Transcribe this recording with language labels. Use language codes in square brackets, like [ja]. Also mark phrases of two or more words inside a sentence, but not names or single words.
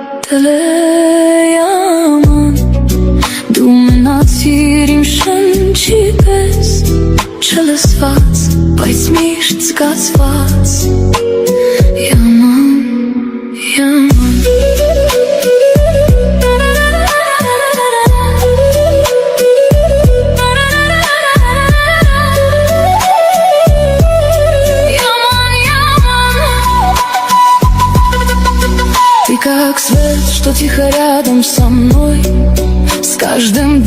[hy] Yaman Դու մնացիր իմ շնչի պես Չլսված, բայց միշտ զգացված [tr] Yaman, yaman [ru] Ты как свет, что тихо рядом со мной С каждым